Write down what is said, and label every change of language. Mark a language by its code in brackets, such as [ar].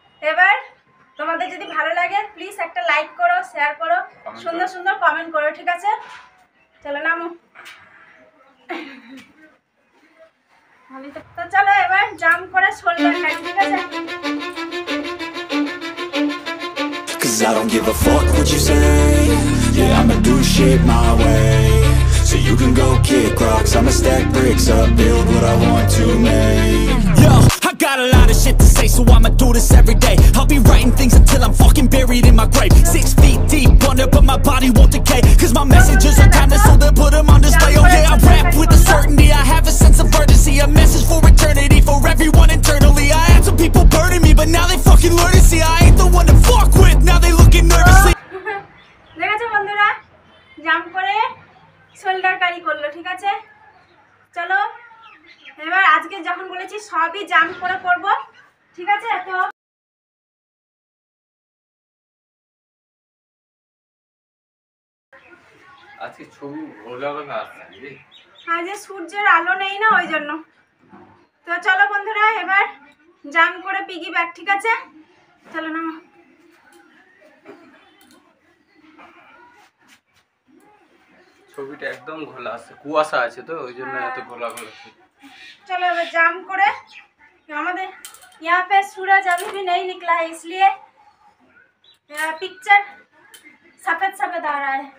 [bn] এবার তোমাদের যদি ভালো লাগে প্লিজ একটা লাইক করো, শেয়ার করো, সুন্দর সুন্দর কমেন্ট করো, ঠিক আছে? চলো নামো। তো চলো এবার জাম্প করে শোল্ডার কারি, ঠিক আছে? [en] Cause I don't give a fuck what you say. Yeah, I'ma do shit my way. So you can go kick rocks, I'ma stack bricks up, build what I want to make. Yo, I got a lot of shit to say, so I'ma do this every day. I'll be writing things until I'm fucking buried in my grave. 6 feet deep under, but my body won't decay. Cause my messages are timeless, so they put them on display. Oh yeah, I rap with a certainty, I have a sense of urgency. A message for eternity, for everyone internally. I had some people burning me, but now they fucking learn to see I ain't the one to fuck with, now they looking nervously. [bn] দেখেছো বন্ধুরা, jump করে shoulder কারি করলো, ঠিক আছে? চলো এবার আজকে যখন বলেছি সবই জাম্প করে করব, ঠিক আছে? তো আজকে ছবি ভালো লাগা আসছে। আজ সূর্যের আলো নেই না, ওই জন্য। তো চলো বন্ধুরা, এবার জাম্প করে পিগি ব্যাক, ঠিক আছে? চলো না, ছবিটা একদম ঘোলা আছে, কুয়াশা আছে তো ওই জন্য এত ঘোলা ঘোলা। [hi] चलो अब जाम करे, हमारे यहाँ पे सूरज अभी भी नहीं निकला है, इसलिए पिक्चर सफेद सफेद आ रहा है।